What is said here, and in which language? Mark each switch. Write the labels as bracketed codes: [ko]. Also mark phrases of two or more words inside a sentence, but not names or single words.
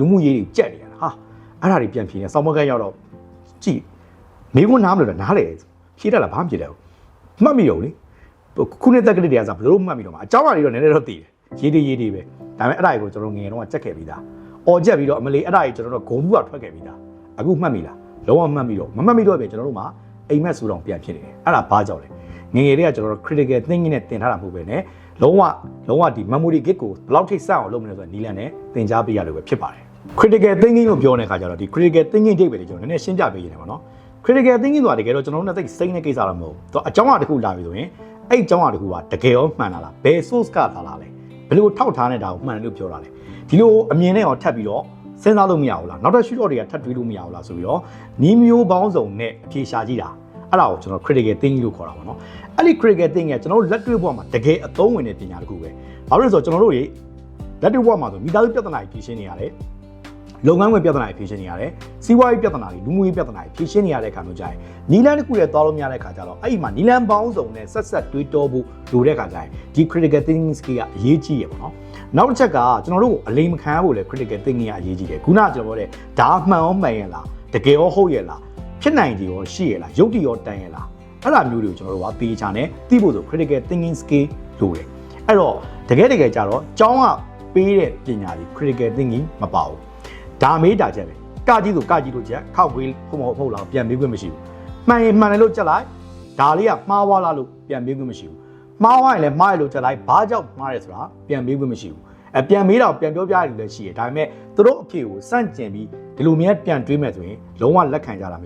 [my] မှုရေးတွေကြက်နေရတာဟာအဲ့ဒါတွေပြန်ပြင်နေစောင်းမကန်းရောက်တော့ကြည့်မိခွန်းနားမလို့နားလေဖြေးတတ်လားဘာမှမဖြေတတ်ဘူးမှတ်မိရောလေခုနှစ်တက်ကလေးတွေကစားဘယ်လိုမှတ်မိတော့မှာအเจ้าတွေတော့နည်းနည်းတော့သိတယ်ရေးတွေပဲဒါပေမဲ့အဲ့ဒါကိုကျွန်တော်ငယ်တော့ကြက်ခဲ့ပြီးသားအော်ကြက်ပြီးတော့အမလီအဲ့ဒါကြီးကျွန်တော်တို့ဂုံတူးကထွက်ခဲ့ပြီးသားအခုမှတ်မိလားလုံးဝမှတ်မိတော့မမှတ်မိတော့ပဲကျွန်တော်တို့မှာအိမ်မက်ဆူတောင်ပြန်ဖြစ်နေတယ်အဲ့ဒါဘာကြောင့်လဲငယ်တွေကကျွန်တော်တို့ [en] critical thinking [my] နဲ့တင်ထားတာမဟုတ်ပဲねလုံးဝဒီ [en] memory gate [my] ကိုဘယ်လောက်ထိစအောင်လုပ်မလဲဆိုတော့နီလန်နဲ့သင်ကြားပေးရ လို့ပဲဖြစ်ပါတယ် [en] critical thinking [my] လို့ပြောတဲ့အခါကျတော့ဒီ [en] critical thinking [my] တိတ်ပဲလေကျွန်တော်နည်းနည်းရှင်းပြပေးရနေပါတော့ [en] critical thinking [my] ဆိုတာတကယ်တော့ကျွန်တော်တို့နဲ့သိစိတ်နဲ့ကိစ္စတော့မဟုတ်ဘူးအကြောင်းအရာတစ်ခုလာပြီ ဆိုရင်အဲ့အကြောင်းအရာတစ်ခုကတကယ်ရောမှန်လားဘယ် source ကသာလားလဲဘယ်လိုထောက်ထားနေတာကိုမှန်တယ်လို့ပြောတာလဲဒီလိုအမြင်နဲ့ရောထပ်ပြီးတော့စဉ်းစားလို့မရဘူးလားနောက်ထပ်ရှုတော့တွေကထပ်တွေးလို့မရဘူးလားဆိုပြီးတော့နီးမျိုးပေါင်းစုံနဲ့အဖြေရှာကြည့်တာအဲ့ဒါကိုကျွန်တော် [en] critical thinking [my] လို့ခေါ်တာပါเนาะအဲ့ဒီ [en] critical thinking [my] ကကျွန်တော်တို့လက်တွေ့ဘဝမှာတကယ်အသုံးဝင်တဲ့ပညာတစ်ခုပဲဘာလို့လဲဆိုတော့ကျွန်တော်တို့ရေလက်တွေ့ဘဝမှာဆိုမိသားစုပြဿနာကြီးဖြေရှင်းနေရတယ်လုပ်ငန်းဝင်ပြဿနာတွေဖြေရှင်းနေရတယ်စီးပွားရေးပြဿနာတွေလူမှုရေးပြဿ နာတွေဖြေရှင်းနေရတဲ့အခါမျိုးကြရင်နီလန်းတစ်ခုရဲ့သွားလို့မရတဲ့အခါကျတော့အဲ့ဒီမှာနီလန်းပေါင်းစုံနဲ့ဆက်တွေးတောဖို့လိုတဲ့အခါကျရင်ဒီ [en] critical thinking skill [my] ကအရေးကြီးရပါတော့နောက်တစ်ချက်ကကျွန်တော်တို့ကိုအလိမ်မခံရဖို့လေ [en] critical thinking [my] ကအရေးကြီးတယ်ခုနကကျွန်တော်ပြောတဲ့ဒါမှန်ရောမှန်ရဲ့လားတကယ်ရောဟုတ်ရဲ့လားဖြစ်နိုင်တယ်ရောရှိရဲ့လားရုပ်တည်ရောတန်ရဲ့လားအဲ့ဒါမျိုးတွေကိုကျွန်တော်တို့ကသေချာနဲ့သိဖို့ဆို [en] critical thinking skill [my] လိုတယ်အဲ့တော့တကယ်ကြတော့ကျောင်းကပေးတဲ့ပညာတွေ critical thinking မပါဘူးဒါမေးတာချက်ပဲကကြီးဆိုကကြီးလို့ချက်ခောက်ဝေးဖို့မဟုတ်လားပြန်မေးခွင့်မရှိဘူးမှန်ရင်မှန်တယ်လို့ချက်လိုက်ဒါလေးကမှားွားလားလို့ပြန်မေးခွင့်မရှိဘူးမှားွားရင်လည်းမှားရလို့ချက်လိုက်ဘာကြောင့်မှားရဲဆိုတာပြန်မေးခွင့်မရှိဘူးပြန်မေးတော့ပြန်ပြောပြရတယ်လည်းရှိတယ်ဒါပေမဲ့သူတို့အဖြေကိုစန့်ကျင်ပြီးဒီလိုမျိုးပြန်တွေးမယ်ဆိုရင်လုံးဝလက်ခံကြတာ